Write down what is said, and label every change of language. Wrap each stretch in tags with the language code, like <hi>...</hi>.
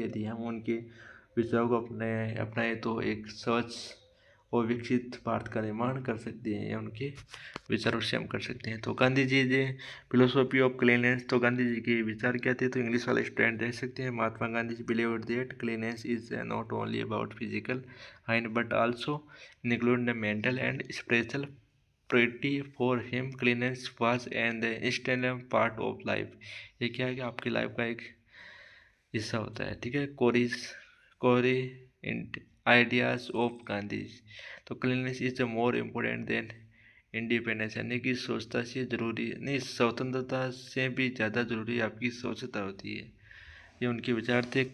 <hi>यदि हम उनके विचारों को अपनाएं तो एक स्वच्छ और विकसित भारत का निर्माण कर सकते हैं, या उनके विचारों से हम कर सकते हैं। तो गांधी जी जे फिलोसॉफी ऑफ क्लीननेस, तो गांधी जी के विचार क्या थे, तो इंग्लिश वाले स्टूडेंट देख सकते हैं।</hi> <en>Mahatma Gandhi ji believed that cleanliness is not only about physical hygiene but also include the mental and spiritual purity. For him cleanliness was an essential part of life।</en> <hi>ये क्या है कि आपकी लाइफ का एक हिस्सा होता है। ठीक है, कोरी आइडियाज ऑफ गांधी। तो</hi> <en>cleanliness is more important than independence,</en> <hi>यानी कि स्वच्छता से जरूरी नहीं, स्वतंत्रता से भी ज़्यादा जरूरी आपकी स्वच्छता होती है। ये उनके विचार थे।</hi>